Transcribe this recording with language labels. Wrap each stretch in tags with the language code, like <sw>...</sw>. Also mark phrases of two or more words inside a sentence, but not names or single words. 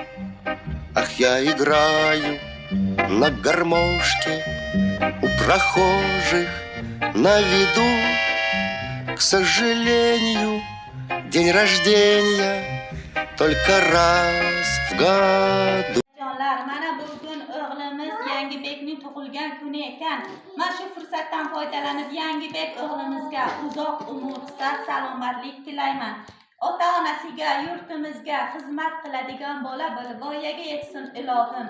<ru>Ах, я играю на гармошке у прохожих на виду. К сожалению, день рождения только раз в году.</ru> <uz>Jonlar, mana bugun o'g'limiz Yangibekning tug'ilgan kuni ekan. Mana shu fursatdan foydalanib Yangibek o'g'limizga uzoq umr, sihat, salomatlik tilayman. Ota-onasiga, yurtimizga xizmat qiladigan bola bo'lib voyaga yetsin ilohim.</uz>